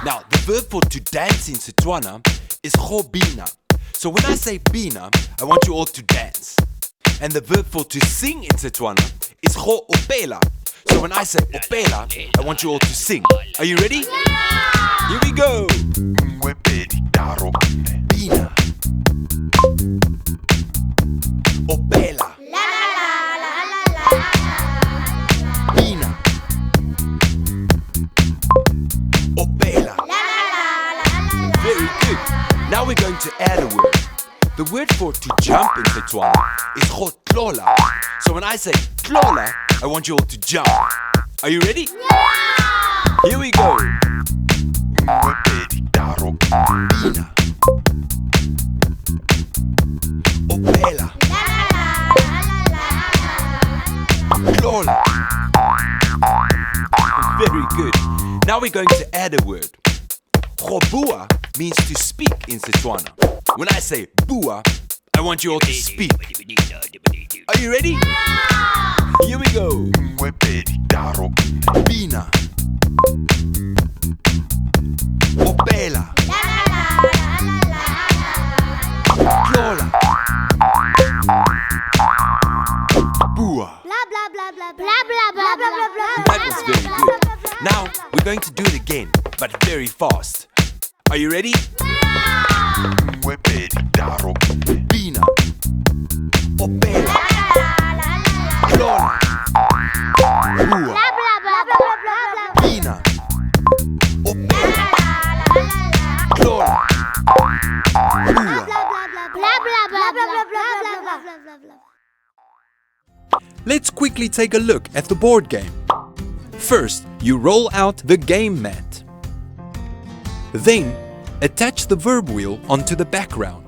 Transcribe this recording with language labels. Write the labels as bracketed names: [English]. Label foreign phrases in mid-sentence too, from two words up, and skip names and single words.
[English] Now, the verb for to dance in Setswana is [Tswana] go bina. [English] So when I say bina, I want you all to dance. And the verb for to sing in Setswana is [Tswana] go opela. [English] So when I say opela, I want you all to sing. Are you ready? Yeah! Here we go. Bina. Opela. La la la la la. [Tswana] Bina. Opela. La la la la. [English] Very good. Now we're going to add a word. The word for to jump in Setswana is tlola. So when I say tlola, I want you all to jump. Are you ready? Yeah! Here we go. Bina. Opela. La la la la. Tlola. Very good. Now we're going to add a word. Bua means to speak in Setswana. When I say bua, I want you all to speak. Are you ready? Yeah! Here we go. Bina. Opela. La la la la. [Tswana] Tlola. Bua. Blah blah blah blah blah blah blah blah blah. [English] That was very good. Now we're going to do it again, but very fast. Are you ready? Yeah! [Tswana] Bina. Opela. Tlola. Bua. Blah blah blah blah blah blah. Bina. Opela. Tlola. [English] Bua. Blah blah blah blah blah blah blah. Let's quickly take a look at the board game. First, you roll out the game mat. Then, attach the verb wheel onto the background.